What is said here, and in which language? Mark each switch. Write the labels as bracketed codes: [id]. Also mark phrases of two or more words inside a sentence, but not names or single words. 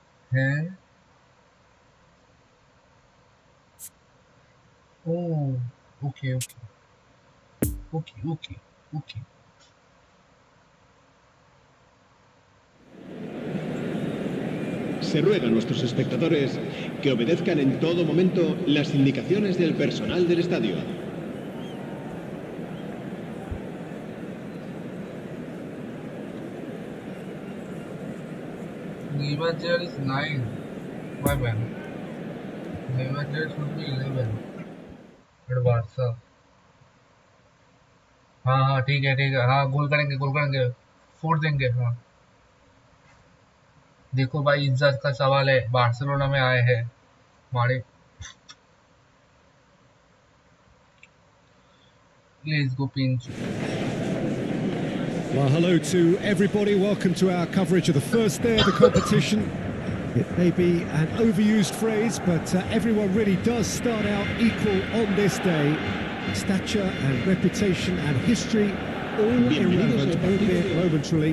[hi] हैं? [en] Oh, okay, okay, okay, okay, okay. [es] Se ruega a nuestros espectadores que obedezcan en todo momento las indicaciones del personal del estadio. [en] Nevager is 9. My bad. Nevager should be 11. But Barca. [hi] हाँ हाँ ठीक है हाँ गोल करेंगे फोड़ देंगे हाँ देखो भाई इज्जत का सवाल है बार्सिलोना में आए हैं हमारे [en] let's go [hi] पिंच [en] Well, hello to everybody. Welcome to our coverage of the first day of the competition. It may be an overused phrase, but everyone really does start out equal on this day. Stature and reputation and history, all irrelevant, albeit momentarily.